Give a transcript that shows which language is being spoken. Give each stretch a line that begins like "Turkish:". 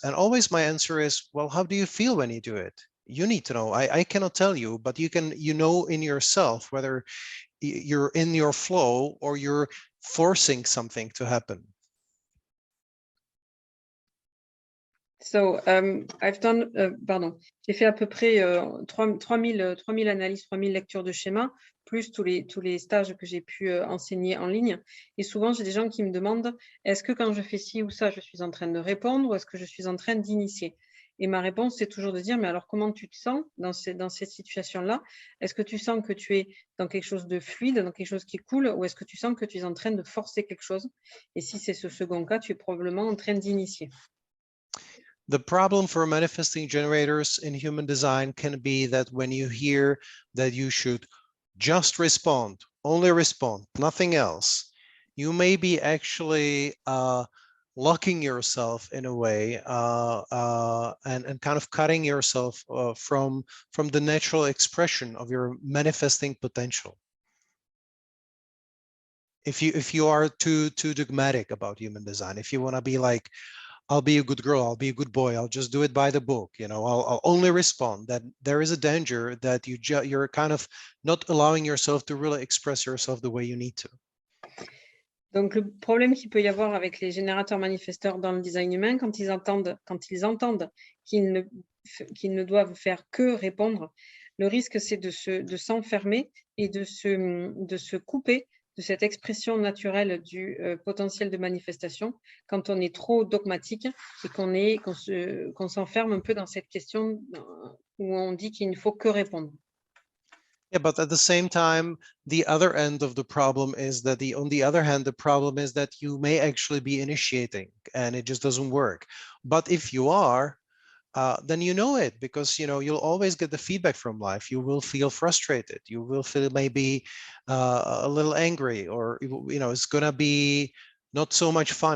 English: And always my answer is, well, how do you feel when you do it? You need to know. I cannot tell you, but you can, in yourself whether you're in your flow or you're forcing something to happen. So I've done,
French: j'ai fait à peu près 3000 analyses, 3000 lectures de schémas, plus tous les stages que j'ai pu enseigner en ligne. Et souvent, j'ai des gens qui me demandent, est-ce que quand je fais ci ou ça, je suis en train de répondre ou est-ce que je suis en train d'initier? Et ma réponse, c'est toujours de dire, mais alors comment tu te sens dans cette situation-là? Est-ce que tu sens que tu es dans quelque chose de fluide, dans quelque chose qui coule, ou est-ce que tu sens que tu es en train de forcer quelque chose? Et si c'est ce second cas, tu es probablement en train d'initier.
English: The problem for manifesting generators in human design can be that when you hear that you should just respond, only respond, nothing else, you may be actually locking yourself in a way and kind of cutting yourself from the natural expression of your manifesting potential. If you are too dogmatic about human design, if you want to be like, I'll be a good girl, I'll be a good boy, I'll just do it by the book, you know, I'll only respond, that there is a danger that you're kind of not allowing yourself to really express yourself the way you need to.
French: Donc, le problème qu'il peut y avoir avec les générateurs manifesteurs dans le design humain, quand ils entendent qu'ils ne doivent faire que répondre, le risque, c'est de s'enfermer et de se couper de cette expression naturelle du potentiel de manifestation quand on est trop dogmatique et qu'on s'enferme un peu dans cette question où on dit qu'il ne faut que répondre.
English: Yeah, but at the same time, the other end of the problem is that on the other hand, the problem is that you may actually be initiating and it just doesn't work. But if you are, then you know it, because you know you'll always get the feedback from life. You will feel frustrated. You will feel maybe a little angry, or you know it's gonna be not so much fun.